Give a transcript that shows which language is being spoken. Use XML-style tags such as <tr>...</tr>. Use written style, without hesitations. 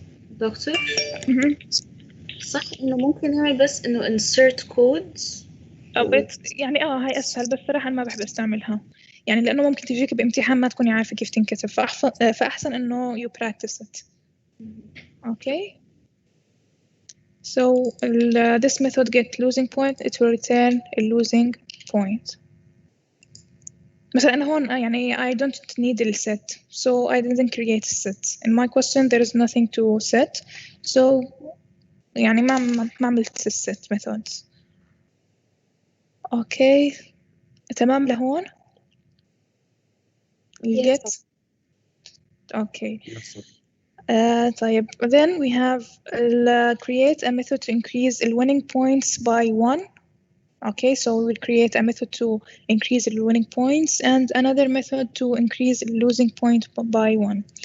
<ar>دكتور صح إنه ممكن نعمل بس إنه</ar> <en>insert codes</en> <ar>بس يعني هاي أسهل، بس صراحة ما بحب أستعملها يعني لأنه ممكن تجيك بامتحان ما تكوني عارفة كيف تنكتب، فأحسن إنه</ar> <en>you practice it. Okay. So this method get losing point, it will return a losing point.</en> <ar>مثلا هون يعني</ar> <en>I don't need a set, so I didn't create a set. In my question there is nothing to set, so</en> <ar>يعني ما عملت</ar> <en>set methods. Okay.</en> <ar>تمام لهون؟</ar> <en>You Yes, get? Okay. Yes, sir.</en> <ar>طيب</ar> <en>then we have create a method to increase the winning points by 1. Okay, so we will create a method to increase the winning points and another method to increase the losing point by 1.</en>